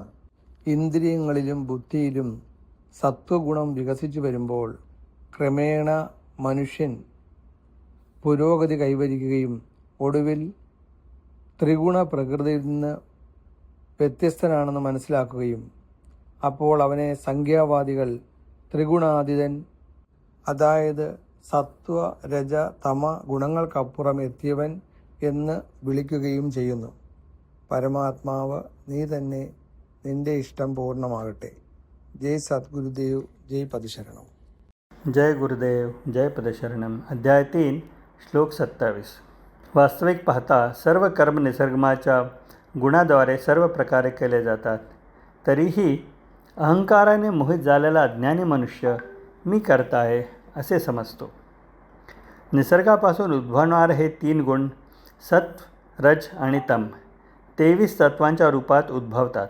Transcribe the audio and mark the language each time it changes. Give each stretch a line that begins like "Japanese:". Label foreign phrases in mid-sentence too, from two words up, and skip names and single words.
Malayalam: ഇന്ദ്രിയങ്ങളിലും ബുദ്ധിയിലും സത്വഗുണം വികസിച്ചു വരുമ്പോൾ ക്രമേണ മനുഷ്യൻ പുരോഗതി കൈവരിക്കുകയും ഒടുവിൽ ത്രിഗുണ പ്രകൃതിയിൽ നിന്ന് വ്യത്യസ്തനാണെന്ന് മനസ്സിലാക്കുകയും അപ്പോൾ അവനെ സംഖ്യാവാദികൾ ത്രിഗുണാതീതൻ, അതായത് സത്വ രജ തമ ഗുണങ്ങൾക്കപ്പുറം എത്തിയവൻ എന്ന് വിളിക്കുകയും ചെയ്യുന്നു. പരമാത്മാവ് നീ തന്നെ, നിന്റെ ഇഷ്ടം പൂർണ്ണമാകട്ടെ.
Hindi: जय सद्गुरुदेव, जय पदशरणम. जय गुरुदेव, जय पदशरणम.
Marathi: अध्याय 3, श्लोक 27. वास्तविक पाहता सर्व कर्म निसर्गाच्या गुणाद्वारे सर्व प्रकारे केले जातात. तरीही अहंकाराने मोहित झालेला अज्ञानी मनुष्य मी करता आहे असे समजतो. निसर्गापासून उद्भवणारे हे 3 गुण सत्व, रज आणि तम 23 तत्वांच्या रूपात उद्भवतात.